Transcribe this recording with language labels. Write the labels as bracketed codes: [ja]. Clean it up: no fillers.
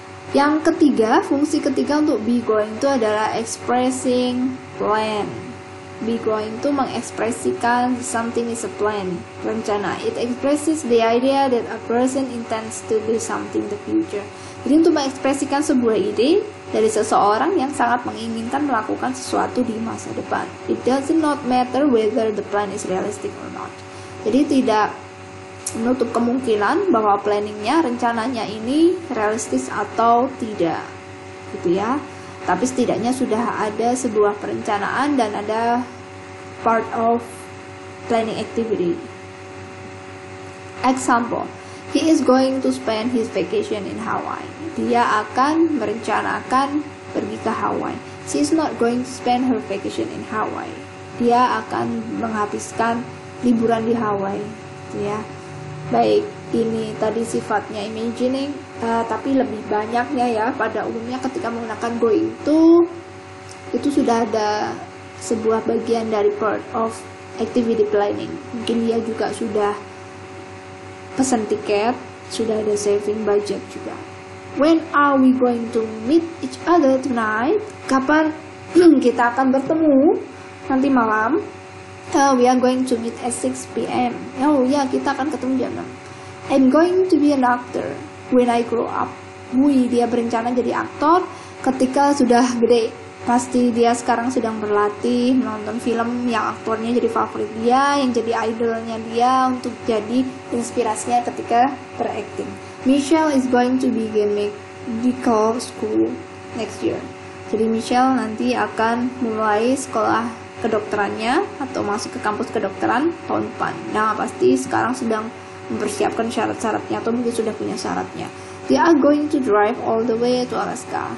[id] Yang ketiga, fungsi ketiga untuk be going itu adalah expressing plan. Be going to mengekspresikan something is a plan, rencana. [en] It expresses the idea that a person intends to do something in the future. [id] Jadi untuk mengekspresikan sebuah ide dari seseorang yang sangat menginginkan melakukan sesuatu di masa depan. [en] It does not matter whether the plan is realistic or not. [id] Jadi tidak menutup kemungkinan bahwa planningnya, rencananya ini realistis atau tidak, gitu ya. Tapi setidaknya sudah ada sebuah perencanaan dan ada [en] part of planning activity. Example, he is going to spend his vacation in Hawaii. [id] Dia akan merencanakan pergi ke Hawaii. [en] She is not going to spend her vacation in Hawaii. [id] Dia akan menghabiskan liburan di Hawaii, ya. Baik, ini tadi sifatnya imagining, tapi lebih banyaknya ya pada umumnya ketika menggunakan going to, itu sudah ada sebuah bagian dari [en] part of activity planning. [id] Mungkin dia juga sudah pesan tiket, sudah ada saving budget juga. [en] When are we going to meet each other tonight? [id] Kapan kita akan bertemu nanti malam? [en] We are going to meet at 6 p.m. [id] Oh ya, kita akan ketemu jam 6. [en] I'm going to be an actor when I grow up. [id] Dia berencana jadi aktor ketika sudah gede. Pasti dia sekarang sedang berlatih menonton film yang aktornya jadi favorit dia, yang jadi idolnya dia untuk jadi inspirasinya ketika berakting. [en] Michelle is going to begin medical school next year. [id] Jadi Michelle nanti akan mulai sekolah kedokterannya atau masuk ke kampus kedokteran tahun depan. Nah, pasti sekarang sedang mempersiapkan syarat-syaratnya atau mungkin sudah punya syaratnya. [en] They are going to drive all the way to Alaska.